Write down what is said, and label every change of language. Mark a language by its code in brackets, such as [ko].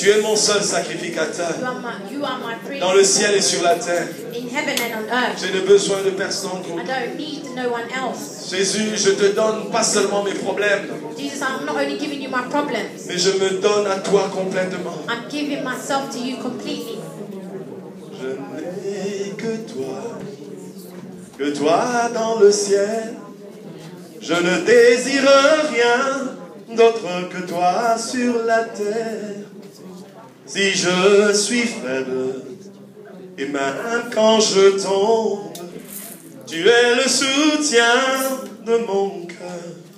[fr] Tu es mon seul sacrificateur. [en] You are my priest [fr] Dans le ciel et sur la terre. [en] in heaven and on earth. [fr] Je n'ai besoin de personne [en] I [fr] d'autre. [en] don't need no one else. [fr] Jésus, je te donne pas seulement mes problèmes, [en] Jesus, I'm not only giving you my problems, [fr] mais je me donne à toi complètement. [en] I'm giving myself to you completely. [fr] Je n'ai que toi dans le ciel. Je ne désire rien d'autre que toi sur la terre. Si je suis faible, et même quand je tombe, tu es le soutien de mon cœur.